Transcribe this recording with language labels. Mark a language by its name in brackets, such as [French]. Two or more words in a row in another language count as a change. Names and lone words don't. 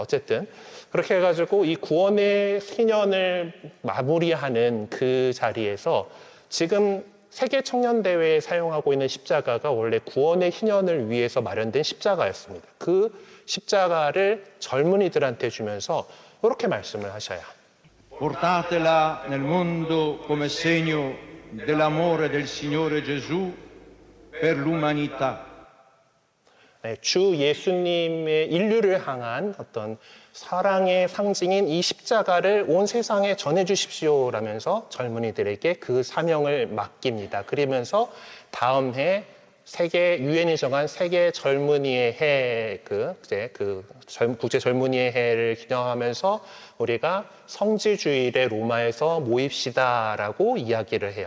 [Korean] 어쨌든 그렇게 해가지고 이 구원의 희년을 마무리하는 그 자리에서 지금 세계 청년대회에 사용하고 있는 십자가가 원래 구원의 희년을 위해서 마련된 십자가였습니다. 그 십자가를 젊은이들한테 주면서 이렇게 말씀을 하셔요. [Italian] Portatela nel mondo come segno dell'amore del Signore Gesù per l'umanità. [Korean] 네, 주 예수님의 인류를 향한 어떤 사랑의 상징인 이 십자가를 온 세상에 전해주십시오라면서 젊은이들에게 그 사명을 맡깁니다. 그러면서 다음 해 유엔이 정한 세계 젊은이의 해, 국제 젊은이의 해를 기념하면서 우리가 성지주일에 로마에서 모입시다라고 이야기를 해요.